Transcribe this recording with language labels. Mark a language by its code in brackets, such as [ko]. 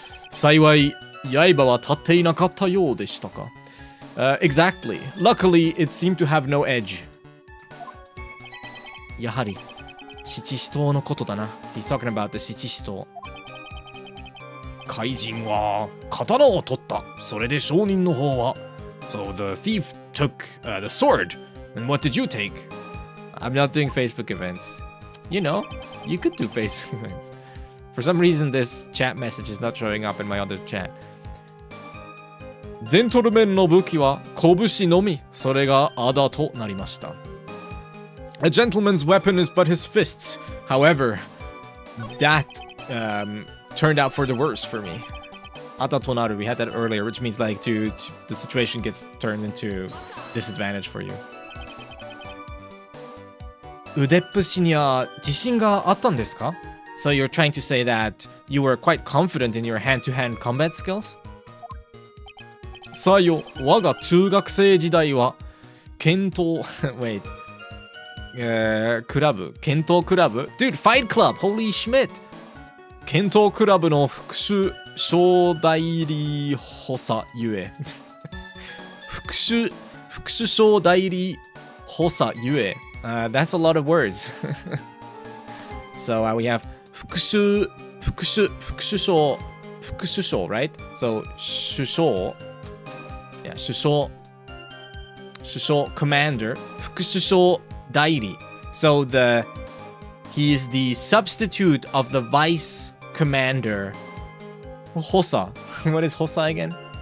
[ja] 幸い刃は立っていなかったようでしたか? [en] Exactly. Luckily, it seemed to have no edge. [ja] やはり七支刀のことだな. [en] He's talking about the 七支刀. [ja] 怪人は刀を取った。それで商人の方は。 [en] So the thief took the sword. And what did you take? I'm not doing Facebook events. You know, you could do Facebook events. For some reason, this chat message is not showing up in my other chat. [ja] ジェントルメンの武器は拳のみ。それがあだとなりました。 [en] A gentleman's weapon is but his fists. However, that turned out for the worse for me. Ada tonaru, we had that earlier, which means like the situation gets turned into disadvantage for you. [ja] 腕っぷしには自信があったんですか? [en] So you're trying to say that you were quite confident in your hand-to-hand combat skills? [ja] さよ、我が中学生時代は剣闘 [en] wait [ja] クラブ剣闘クラブ [en] Dude, Fight Club! Holy Schmidt! [ja] 剣闘クラブの副首相代理補佐ゆえ副首相代理補佐ゆえ [en] That's a lot of words. So we have 副首相 right? So 首相 Yeah, 首相 commander 副首相代理 So he is the substitute of the vice commander Hossa. What is Hossa again?